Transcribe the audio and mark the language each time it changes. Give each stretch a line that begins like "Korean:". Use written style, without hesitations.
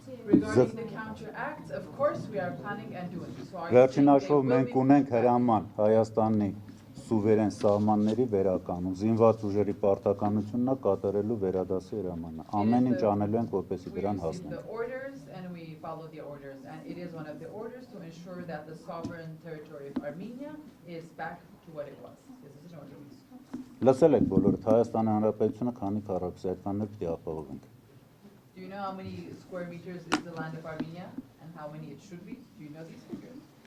English: Regarding the counteracts, of course we are planning and doing.
Armenian: Վերջին հաշվով մենք ունենք հրաման Հայաստանի սուվերեն սահմանների վերականում, զինված ուժերի պարտականությունն է կատարելու վերադասի հրամանը։ Ամեն ինչ անելու ենք, որպեսզի դրան հասնենք։
English: The orders and we follow the orders, and it is one of the orders to ensure that the sovereign territory of Armenia is back to what it was. This is an order.
Armenian: Լսել եք բոլորդ Հայաստանի Հանրապետությունը քանի քառակուսի այդքաններ պիտի ապահովենք։
English: Do you know how many square meters is the land of Armenia and how many it should be? Do you know these figures?